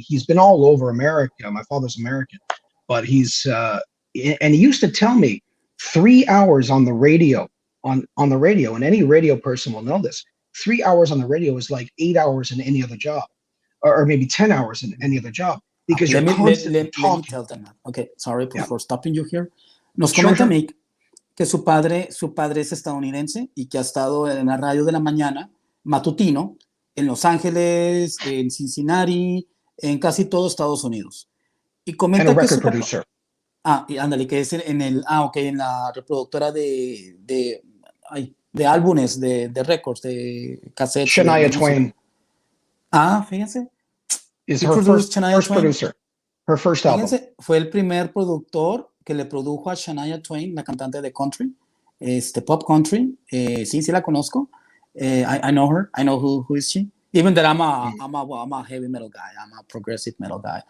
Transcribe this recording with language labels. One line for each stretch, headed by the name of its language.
English: He's been all over America. My father's American, but and he used to tell me 3 hours on the radio, on the radio, and any radio person will know this. 3 hours on the radio is like 8 hours in any other job, or maybe 10 hours in any other job. Because let me tell them that. Okay, sorry for stopping you here.
Spanish: Nos comenta Mick que su padre es estadounidense y que ha estado en la radio de la mañana matutino en Los Ángeles, en Cincinnati, en casi todo Estados Unidos. Y comenta
English: and a
Spanish: que
English: record producer.
Spanish: Y ándale, que es en la reproductora de álbumes, de récords, de cassettes.
English: Shania Twain.
Spanish: Fíjense.
English: Is her first producer. Her first album.
Spanish: Fíjense, fue el primer productor que le produjo a Shania Twain, la cantante de country, pop country. Sí la conozco.
English: I know her. I know who is she. Even that I'm a heavy metal guy. I'm a progressive metal guy.